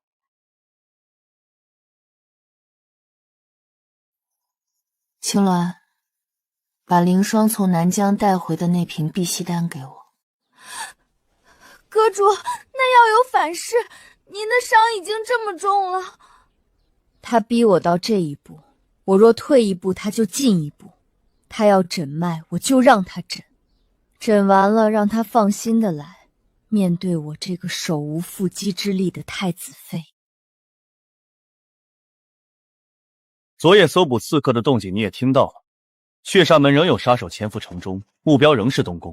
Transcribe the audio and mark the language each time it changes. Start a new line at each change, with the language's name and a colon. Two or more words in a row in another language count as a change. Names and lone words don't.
Chinese: 青鸾，把凌霜從南疆带回的那瓶碧溪丹给我。阁主，那要有反噬，您的傷已经這麼重了。他逼我到這一步，我若退一步，他就進一步。他要診脈，我就讓他診。診完了，讓他放心的來面對我這個手無縛雞之力的太子妃。昨夜搜捕刺客的動靜你也聽到了，血煞門仍有殺手潛伏城中，目標仍是東宮。